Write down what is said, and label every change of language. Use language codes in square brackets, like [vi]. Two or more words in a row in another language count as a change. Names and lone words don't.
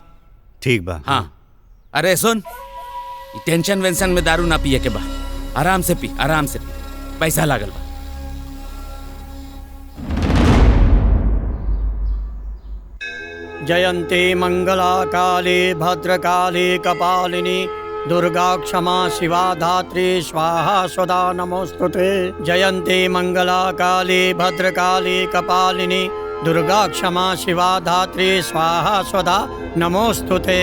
[bho] ठीक बा। हाँ। अरे सुन, टेंशन वेंशन में दारू ना पिए के बा, आराम से पी, आराम से पी, पैसा लागल बा। [sa] जयंती मंगला काली भद्रकाली कपालिनी दुर्गा क्षमा शिवा धात्री स्वाहा स्वधा नमोस्तुते। जयंती मंगला काली भद्रकाली कपालिनी दुर्गा क्षमा शिवा धात्री स्वाहा स्वधा नमोस्तुते।